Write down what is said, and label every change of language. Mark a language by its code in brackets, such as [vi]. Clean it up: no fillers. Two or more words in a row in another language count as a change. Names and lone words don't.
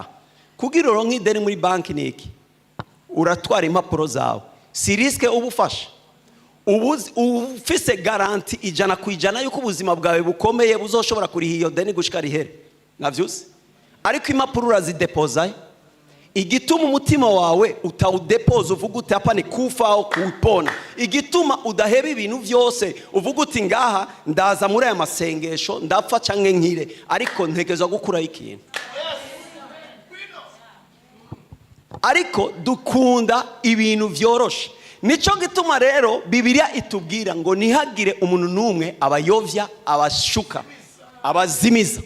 [rn] Kugira uronke ideni muri banki niki? Uratwara impapuro zawe. Si risk ubufasha. Ufise garanti 100% yuko ubuzima bwawe bukomeye buzoshobora kuriha iyo deni gushika rihere. Navyuze. Ariko impapuro urazidepoza, igituma umutima wawe utawudepoza uvuga uti [sw] hapa ni kufa au kupona. [rn] Igituma udaheba ibintu vyose uvuga uti ngaha ndaza muri aya masengesho ndapfa canke nkire, ariko ntegezwa gukura ikintu. Ariko dukunda ibintu vyoroshe. Nico gituma rero Bibiliya itubwira ngo nihagire umuntu numwe abayovya, abashuka, abazimiza.